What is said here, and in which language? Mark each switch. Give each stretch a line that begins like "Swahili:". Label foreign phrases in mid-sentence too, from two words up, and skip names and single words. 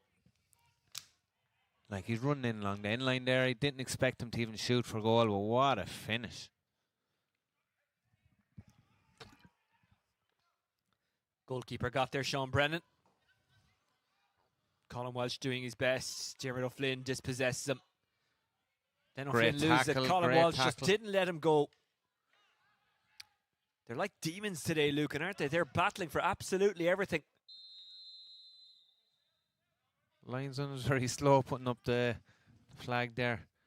English: Like, he's running in along the end line there. I didn't expect him to even shoot for goal, but what a finish. Goalkeeper got there, Sean Brennan. Colin Walsh doing his best. Dermot O'Flynn dispossesses him. Then O'Flynn loses it. Colin Walsh just didn't let him go. They're like demons today, Lucan, aren't they? They're battling for absolutely everything. Linesman was very slow putting up the flag there.